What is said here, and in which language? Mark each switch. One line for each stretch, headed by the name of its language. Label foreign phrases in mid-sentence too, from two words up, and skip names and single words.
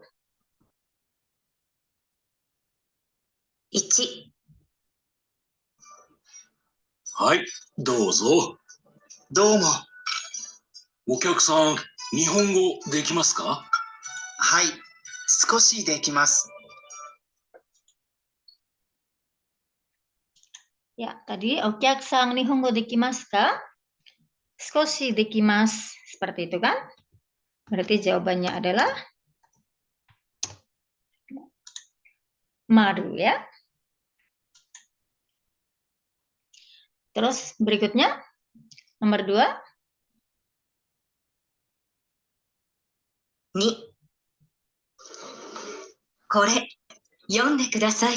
Japanese: 1、はい、どうぞ。どうも。お客さん、日本語できますか？はい、少しできます。
Indonesian: Ya, tadi
Japanese: お客さん日本語できますか? 少しできます.
Indonesian: Seperti itu kan? Berarti jawabannya adalah maru ya. Terus berikutnya nomor 2.
Japanese: 2、これ、読んでください。